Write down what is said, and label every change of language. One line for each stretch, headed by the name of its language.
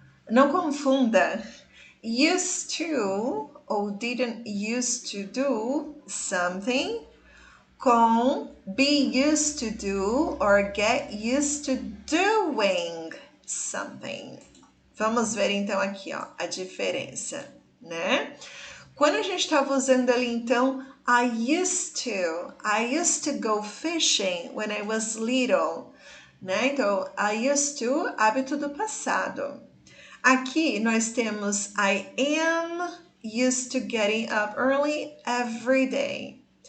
Portuguese: Não confunda used to ou
English: didn't used to do something
Portuguese: com
English: be used to do or get used to doing something.
Portuguese: Vamos ver então aqui, ó, a diferença, né? Quando a gente estava usando ali então
English: I used to go fishing when I was little,
Portuguese: né? Então I used to, hábito do passado. Aqui nós temos
English: I am used to getting up early every day.